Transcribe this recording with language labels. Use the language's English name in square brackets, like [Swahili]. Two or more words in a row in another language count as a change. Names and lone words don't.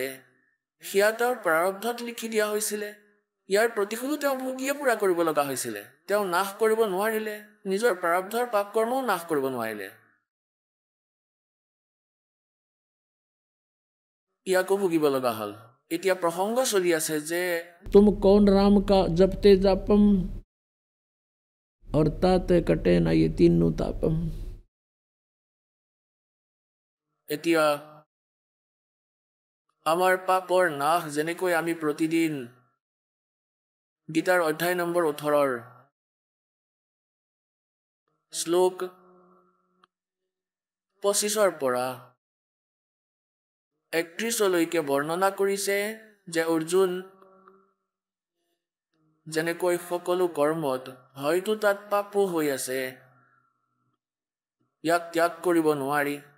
[Assamese] সেয়া তেওঁৰ প্ৰাৰব্ধত লিখি দিয়া হৈছিলে। ইয়াৰ প্ৰতিশোধো তেওঁ ভুগিয়ে পূৰা কৰিব লগা হৈছিলে। তেওঁ নাশ কৰিব নোৱাৰিলে, নিজৰ প্ৰাৰব্ধৰ পাপ কৰ্মও নাশ কৰিব নোৱাৰিলে। ইয়াকো ভুগিব লগা হ'ল। এতিয়া প্ৰসংগ চলি আছে যে [Hindi] तुम कौन राम का जपते जापम और ताते कटे ना ये तीनों तापम। [Assamese] এতিয়া আমাৰ পাপৰ নাশ যেনেকৈ আমি প্ৰতিদিন গীতাৰ অধ্যায় নম্বৰ 18 শ্লোক 25 পৰা 31লৈকে বৰ্ণনা কৰিছে যে অৰ্জুন যেনেকৈ সকলো কৰ্মত হয়তো তাত পাপো হৈ আছে, ইয়াক ত্যাগ কৰিব নোৱাৰি।